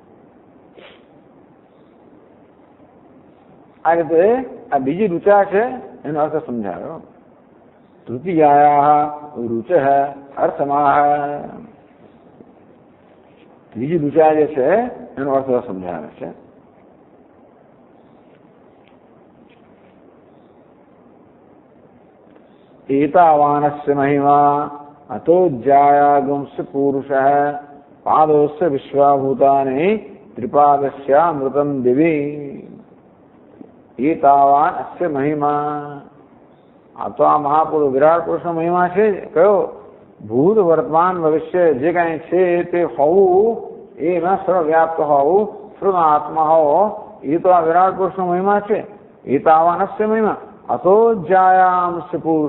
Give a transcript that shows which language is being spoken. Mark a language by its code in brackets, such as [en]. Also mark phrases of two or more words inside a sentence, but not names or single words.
[gu] આ રીતે આ બીજી ઋચા છે એનો અર્થ સમજાવ્યો. [sa] तृतीयाया रुचः अर्थमाह, [gu] ત્રીજી રુચા જે છે એનો અર્થ સમજાવે છે. [sa] एतावानस्य महिमा अतोज्जायागुंस्य पुरुषः पादोस्य विश्वाभूतानि त्रिपादस्यामृतं दिवि. एतावान अस्य महिमा, [gu] આ તો આ મહાપુરુષ વિરાટ પુરુષનો મહિમા છે. કયો? ભૂત વર્તમાન ભવિષ્ય જે કાંઈ છે તે હોવું, એમાં સર્વવ્યાપ્ત હોવું, સર્વાત્મા હોવો, એ તો આ વિરાટ પુરુષનો મહિમા છે. [sa] एतावानस्य महिमा अतोज्जायांश पुरुष.